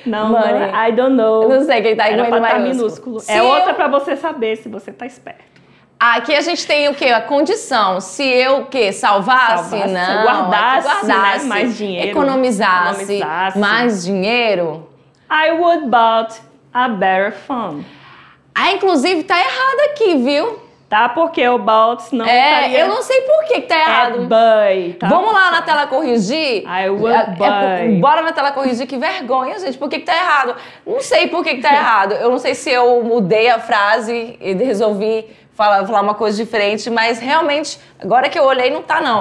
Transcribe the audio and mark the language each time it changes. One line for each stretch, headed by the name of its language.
English: Não, I don't know.
Portuguese: Eu não sei quem tá em maiúsculo. Minúsculo. É outra pra você saber se você tá esperto. Aqui a gente tem o quê? A condição. Se eu salvasse, não. Guardasse né? Mais dinheiro. Economizasse mais dinheiro.
English: I would bought a better phone.
Portuguese: Inclusive tá errado aqui, viu? Tá, porque o bought não estaria... eu não sei por que tá errado. Buy, tá? Vamos lá na tela corrigir?
English: I would buy.
Portuguese: Bora na tela corrigir, que vergonha, gente. Por que tá errado? Não sei por que tá errado. Eu não sei se eu mudei a frase e resolvi falar uma coisa diferente, mas realmente, agora que eu olhei, não tá não.